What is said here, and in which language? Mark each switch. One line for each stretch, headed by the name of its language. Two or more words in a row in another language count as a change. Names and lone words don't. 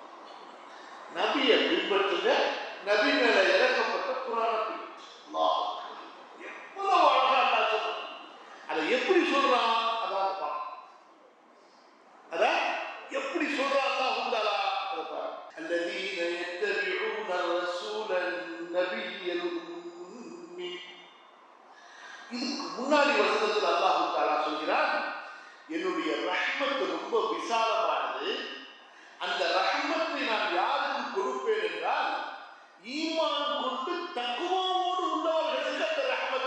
Tamil: நபியை பின்பற்றுங்க, நபி மேல இறக்கப்பட்ட குர்ஆனை பின்பற்றுங்க. அல்லாஹ் எவ்வளவு அழகா அல்லாஹ் சொல்றான். அதை எப்படி சொல்றான்? அதான் பாருங்க. அதான் எப்படி சொல்றான்
Arabic: الله تعالى?
Tamil: அதை பாருங்க.
Arabic: الذين يتبعون الرسول النبي الأمي.
Tamil: இதுக்கு முன்னாடி வசனத்தில்
Arabic: الله تعالى
Tamil: சொல்கிறான், என்னுடைய ரஹ்மத் ரொம்ப விசாலமானது. அந்த ரஹ்மத்தை நான் யாருக்கு கொடுப்பேன் என்றால், ஈமான் கொண்டு தக்வாவோடு உள்ளவர்களுக்கு அந்த